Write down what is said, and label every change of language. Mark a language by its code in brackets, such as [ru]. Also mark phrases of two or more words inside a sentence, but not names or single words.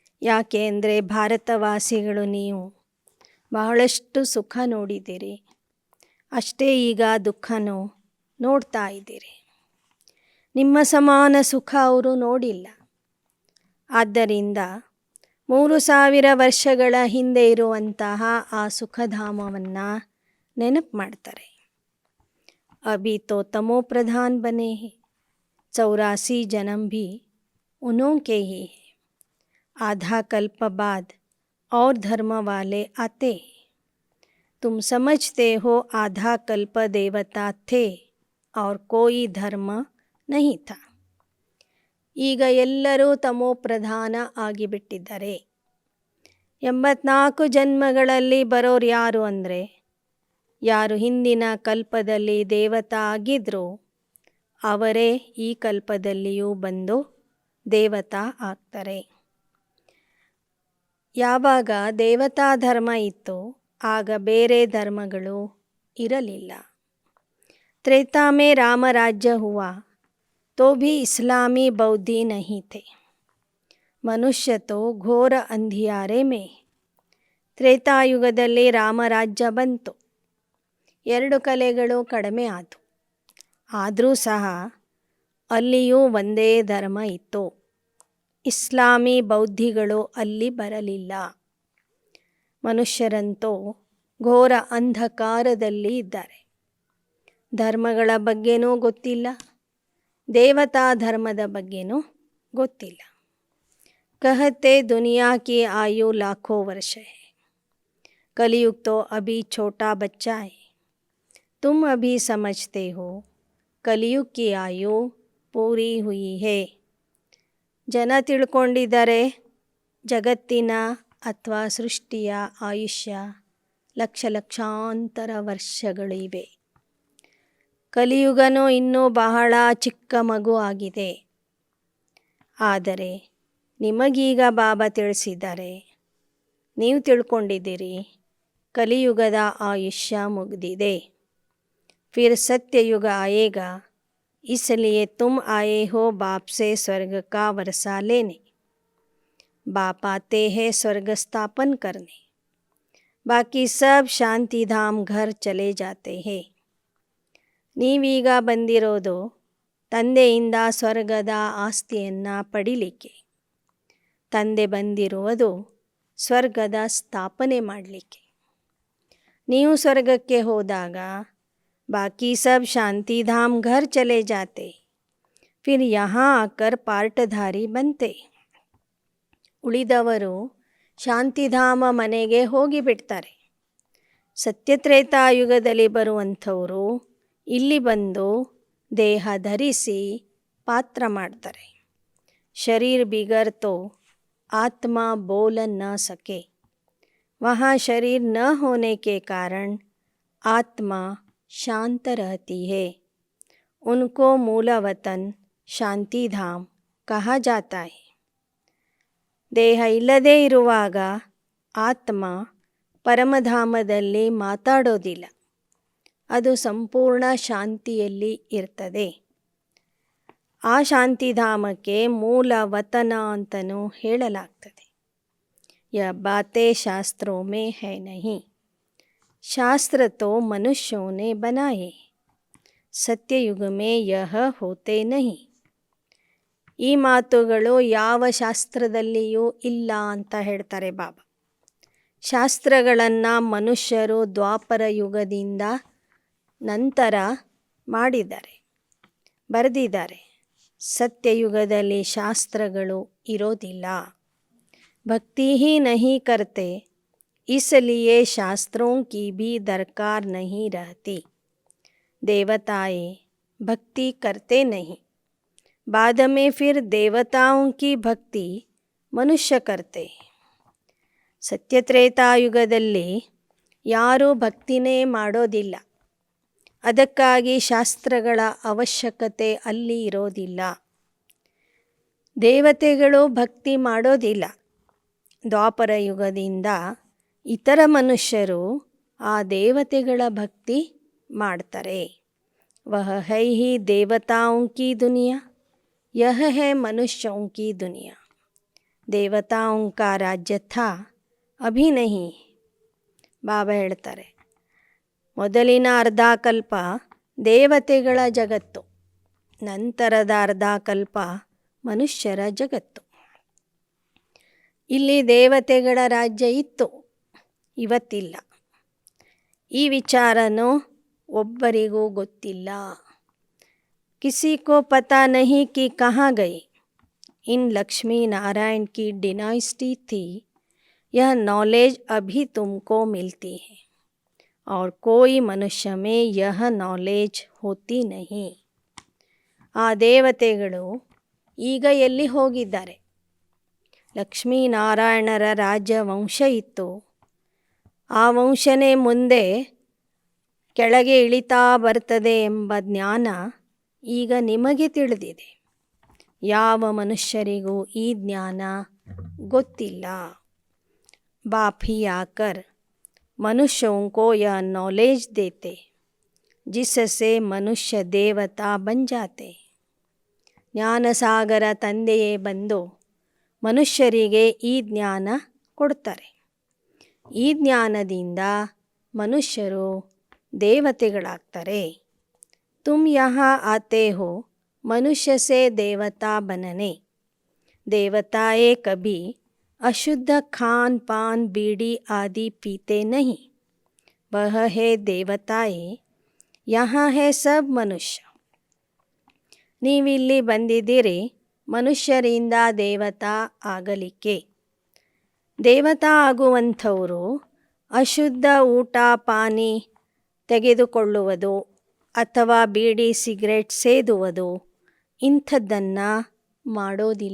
[kn] ಯಾಕೆ ಅಂದರೆ ಭಾರತವಾಸಿಗಳು ನೀವು ಬಹಳಷ್ಟು ಸುಖ ನೋಡಿದ್ದೀರಿ, ಅಷ್ಟೇ ಈಗ ದುಃಖನೂ ನೋಡ್ತಾ ಇದ್ದೀರಿ. ನಿಮ್ಮ ಸಮಾನ ಸುಖ ಅವರು ನೋಡಿಲ್ಲ. ಆದ್ದರಿಂದ 3000 ವರ್ಷಗಳ ಹಿಂದೆ ಇರುವಂತಹ ಆ ಸುಖಧಾಮವನ್ನು ನೆನಪು ಮಾಡ್ತಾರೆ. [hi] अभी तो तमो प्रधान बने हैं, 84 जन्म भी उन्हों के ही है. आधा कल्प बाद और धर्म वाले आते हैं. तुम समझते हो आधा कल्प देवता थे और कोई धर्म नहीं था. [kn] ಈಗ ಎಲ್ಲರೂ ತಮೋ ಪ್ರಧಾನ ಆಗಿಬಿಟ್ಟಿದ್ದಾರೆ. 84 ಜನ್ಮಗಳಲ್ಲಿ ಬರೋರು ಯಾರು ಅಂದರೆ, ಯಾರು ಹಿಂದಿನ ಕಲ್ಪದಲ್ಲಿ ದೇವತಾ ಆಗಿದ್ರೋ ಅವರೇ ಈ ಕಲ್ಪದಲ್ಲಿಯೂ ಬಂದು ದೇವತಾ ಆಗ್ತಾರೆ. ಯಾವಾಗ ದೇವತಾ ಧರ್ಮ ಇತ್ತು ಆಗ ಬೇರೆ ಧರ್ಮಗಳು ಇರಲಿಲ್ಲ. [hi] त्रेता में राम राज्य हुआ तो भी इस्लामी बौद्धि नहीं थे. मनुष्य तो घोर अंधियारे में. [kn] ತ್ರೇತಾಯುಗದಲ್ಲಿ ರಾಮರಾಜ್ಯ ಬಂತು, 2 ಕಲೆಗಳು ಕಡಿಮೆ ಆದವು. ಆದರೂ ಸಹ ಅಲ್ಲಿಯೂ ಒಂದೇ ಧರ್ಮ ಇತ್ತು. ಇಸ್ಲಾಮಿ ಬೌದ್ಧಿಗಳು ಅಲ್ಲಿ ಬರಲಿಲ್ಲ. ಮನುಷ್ಯರಂತೂ ಘೋರ ಅಂಧಕಾರದಲ್ಲಿ ಇದ್ದಾರೆ. ಧರ್ಮಗಳ ಬಗ್ಗೆನೂ ಗೊತ್ತಿಲ್ಲ, ದೇವತಾ ಧರ್ಮದ ಬಗ್ಗೆನೂ ಗೊತ್ತಿಲ್ಲ. [hi] कहते दुनिया की आयु लाखों वर्ष है, कलयुग तो अभी छोटा बच्चा है. तुम अभी समझते हो कलयुग की आयु पूरी हुई है. [kn] ಜನ ತಿಳ್ಕೊಂಡಿದ್ದಾರೆ ಜಗತ್ತಿನ ಅಥವಾ ಸೃಷ್ಟಿಯ ಆಯುಷ್ಯ ಲಕ್ಷಾಂತರ ವರ್ಷಗಳಿವೆ. ಕಲಿಯುಗನೂ ಇನ್ನೂ ಬಹಳ ಚಿಕ್ಕ ಮಗು ಆಗಿದೆ. ಆದರೆ ನಿಮಗೀಗ ಬಾಬಾ ತಿಳಿಸಿದ್ದಾರೆ, ನೀವು ತಿಳ್ಕೊಂಡಿದ್ದೀರಿ ಕಲಿಯುಗದ ಆಯುಷ್ಯ ಮುಗಿದಿದೆ. [hi] फिर सत्ययुग आयेगा, इसलिए तुम आए हो बाप से स्वर्ग का वर्षा लेने. बाप आते हैं स्वर्ग स्थापन करने, बाकी सब शांति धाम घर चले जाते हैं. [kn] ನೀವೀಗ ಬಂದಿರೋದು ತಂದೆಯಿಂದ ಸ್ವರ್ಗದ ಆಸ್ತಿಯನ್ನು ಪಡಿಲಿಕ್ಕೆ. ತಂದೆ ಬಂದಿರುವುದು ಸ್ವರ್ಗದ ಸ್ಥಾಪನೆ ಮಾಡಲಿಕ್ಕೆ. ನೀವು ಸ್ವರ್ಗಕ್ಕೆ ಹೋದಾಗ [hi] बाकी सब शांति धाम घर चले जाते, फिर यहाँ आकर पार्टधारी बनते. [kn] ಉಳಿದವರು ಶಾಂತಿಧಾಮ ಮನೆಗೆ ಹೋಗಿಬಿಡ್ತಾರೆ. ಸತ್ಯತ್ರೇತಾಯುಗದಲ್ಲಿ ಬರುವಂಥವರು ಇಲ್ಲಿ ಬಂದು ದೇಹ ಧರಿಸಿ ಪಾತ್ರ ಮಾಡ್ತಾರೆ. [hi] शरीर बिगर तो आत्मा बोल न सके. वहाँ शरीर न होने के कारण आत्मा शांत रहती है. उनको मूल वतन शांति धाम कहा जाता है. [kn] ದೇಹ ಇಲ್ಲದೇ ಇರುವಾಗ ಆತ್ಮ ಪರಮಧಾಮದಲ್ಲಿ ಮಾತಾಡೋದಿಲ್ಲ, ಅದು ಸಂಪೂರ್ಣ ಶಾಂತಿಯಲ್ಲಿ ಇರ್ತದೆ. ಆ ಶಾಂತಿಧಾಮಕ್ಕೆ ಮೂಲ ವತನ ಅಂತಲೂ ಹೇಳಲಾಗ್ತದೆ. [hi] ये बातें शास्त्रों में है नहीं, शास्त्र तो मनुष्यों ने बनाए, सत्ययुग में यह होते नहीं. [kn] ಈ ಮಾತುಗಳು ಯಾವ ಶಾಸ್ತ್ರದಲ್ಲಿಯೂ ಇಲ್ಲ ಅಂತ ಹೇಳ್ತಾರೆ ಬಾಬಾ. ಶಾಸ್ತ್ರಗಳನ್ನು ಮನುಷ್ಯರು ದ್ವಾಪರ ಯುಗದಿಂದ ನಂತರ ಮಾಡಿದ್ದಾರೆ, ಬರೆದಿದ್ದಾರೆ. ಸತ್ಯಯುಗದಲ್ಲಿ ಶಾಸ್ತ್ರಗಳು ಇರೋದಿಲ್ಲ. [hi] भक्ति ही नहीं करते, इसलिए शास्त्रों की भी दरकार नहीं रहती. देवताएं भक्ति करते नहीं, बाद में फिर देवताओं की भक्ति मनुष्य करते. [kn] ಸತ್ಯತ್ರೇತಾಯುಗದಲ್ಲಿ ಯಾರೂ ಭಕ್ತಿನೇ ಮಾಡೋದಿಲ್ಲ. ಅದಕ್ಕಾಗಿ ಶಾಸ್ತ್ರಗಳ ಅವಶ್ಯಕತೆ ಅಲ್ಲಿ ಇರೋದಿಲ್ಲ. ದೇವತೆಗಳು ಭಕ್ತಿ ಮಾಡೋದಿಲ್ಲ. ದ್ವಾಪರ ಯುಗದಿಂದ ಇತರ ಮನುಷ್ಯರು ಆ ದೇವತೆಗಳ ಭಕ್ತಿ ಮಾಡ್ತಾರೆ. [hi] वह है ही देवताओं की दुनिया, यह है मनुष्यों की दुनिया. देवताओं का राज्य था, अभी नहीं. [kn] ಬಾಬಾ ಹೇಳ್ತಾರೆ, ಮೊದಲಿನ ಅರ್ಧ ಕಲ್ಪ ದೇವತೆಗಳ ಜಗತ್ತು, ನಂತರದ ಅರ್ಧ ಕಲ್ಪ ಮನುಷ್ಯರ ಜಗತ್ತು. ಇಲ್ಲಿ ದೇವತೆಗಳ ರಾಜ್ಯ ಇತ್ತು, ಇವತ್ತಿಲ್ಲ. ಈ ವಿಚಾರನೂ ಒಬ್ಬರಿಗೂ ಗೊತ್ತಿಲ್ಲ. [hi] किसी को पता नहीं कि कहाँ गई. इन लक्ष्मी नारायण की डिनाइस्टी थी. यह नॉलेज अभी तुमको मिलती है और कोई मनुष्य में यह नॉलेज होती नहीं. [kn] ಆ ದೇವತೆಗಳು ಈಗ ಎಲ್ಲಿ ಹೋಗಿದ್ದಾರೆ? ಲಕ್ಷ್ಮೀನಾರಾಯಣರ ರಾಜ್ಯ ವಂಶ ಇತ್ತು. ಆ ವಂಶನೇ ಮುಂದೆ ಕೆಳಗೆ ಇಳಿತಾ ಬರ್ತದೆ ಎಂಬ ಜ್ಞಾನ ಈಗ ನಿಮಗೆ ತಿಳಿದಿದೆ. ಯಾವ ಮನುಷ್ಯರಿಗೂ ಈ ಜ್ಞಾನ ಗೊತ್ತಿಲ್ಲ. [hi] बाप ही आकर मनुष्यों को यह नॉलेज देते, जिससे मनुष्य देवता बन जाते. [kn] ಜ್ಞಾನಸಾಗರ ತಂದೆಯೇ ಬಂದು ಮನುಷ್ಯರಿಗೆ ಈ ಜ್ಞಾನ ಕೊಡ್ತಾರೆ. ಈ ಜ್ಞಾನದಿಂದ ಮನುಷ್ಯರು ದೇವತೆಗಳಾಗ್ತಾರೆ. [hi] तुम यहाँ आते हो मनुष्य से देवता बनने. देवताएं कभी अशुद्ध खान पान बीड़ी आदि पीते नहीं. वह है देवताएं, यहाँ है सब मनुष्य. [kn] ನೀವಿಲ್ಲಿ ಬಂದಿದ್ದೀರಿ ಮನುಷ್ಯರಿಂದ ದೇವತಾ ಆಗಲಿಕ್ಕೆ. ದೇವತಾ ಆಗುವಂಥವರು ಅಶುದ್ಧ ಊಟ ಪಾನಿ ತೆಗೆದುಕೊಳ್ಳುವುದು ಅಥವಾ ಬೀಡಿ ಸಿಗರೆಟ್ ಸೇದುವುದು ಇಂಥದ್ದನ್ನು ಮಾಡೋದಿಲ್ಲ.